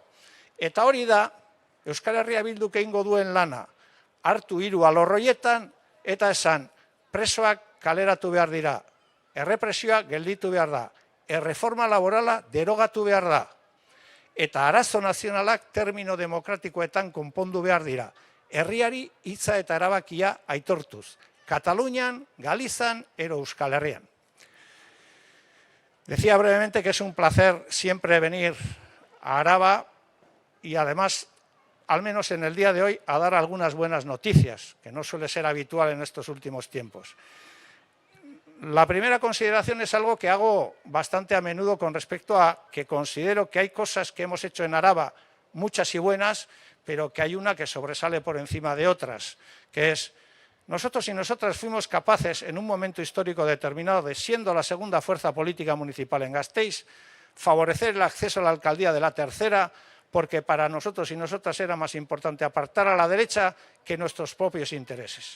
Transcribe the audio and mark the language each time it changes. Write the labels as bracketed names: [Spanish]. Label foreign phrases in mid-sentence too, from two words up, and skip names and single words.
[Basque] Eta hori da, Euskal Herria Bilduk egingo duen lana, hartu hiru alorroietan eta esan, presoak kaleratu behar dira, errepresioa gelditu behar da, erreforma laborala derogatu behar da, eta arazo nazionalak termino demokratikoetan konpondu behar dira, herriari hitza eta erabakia aitortuz, Katalunian, Galizan, Euskal Herrian. [Spanish] Decía brevemente que es un placer siempre venir a Araba y además, al menos en el día de hoy, a dar algunas buenas noticias, que no suele ser habitual en estos últimos tiempos. La primera consideración es algo que hago bastante a menudo con respecto a que considero que hay cosas que hemos hecho en Araba, muchas y buenas, pero que hay una que sobresale por encima de otras, que es nosotros y nosotras fuimos capaces en un momento histórico determinado de, siendo la segunda fuerza política municipal en Gasteiz, favorecer el acceso a la alcaldía de la tercera, porque para nosotros y nosotras era más importante apartar a la derecha que nuestros propios intereses.